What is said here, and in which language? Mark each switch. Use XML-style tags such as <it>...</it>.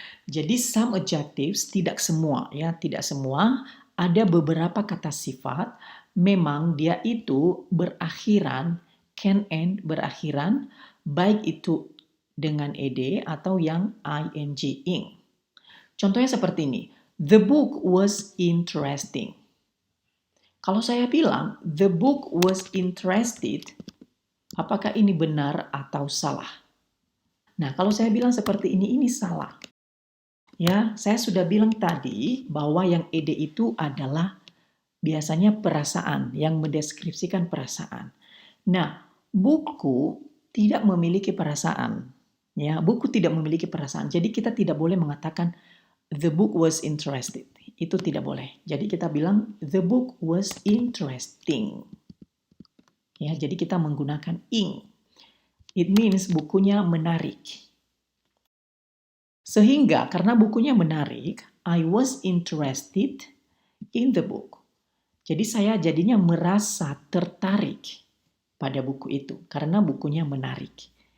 <id>Jadi</id> <en>some adjectives,</en> <id>tidak semua ya, tidak semua, ada beberapa kata sifat memang dia itu berakhiran,</id> <en>can end</en> <id>berakhiran, baik itu dengan ed atau yang ing. Contohnya seperti ini.</id> <en>The book was interesting.</en> <id>Kalau saya bilang</id> <en>the book was interested,</en> <id>apakah ini benar atau salah? Nah, kalau saya bilang seperti ini salah. Ya, saya sudah bilang tadi bahwa yang ed itu adalah biasanya perasaan, yang mendeskripsikan perasaan. Nah, buku tidak memiliki perasaan. Ya, buku tidak memiliki perasaan. Jadi kita tidak boleh mengatakan</id> <en>the book was interested.</en> <id>Itu tidak boleh. Jadi kita bilang</id> <en>the book was interesting.</en> <id>Ya, jadi kita menggunakan ing.</id> <en>It means</en> <id>bukunya menarik. Sehingga karena bukunya menarik,</id> <en>I was interested in the book.</en> <id>Jadi saya jadinya merasa tertarik pada buku itu karena bukunya menarik.</id>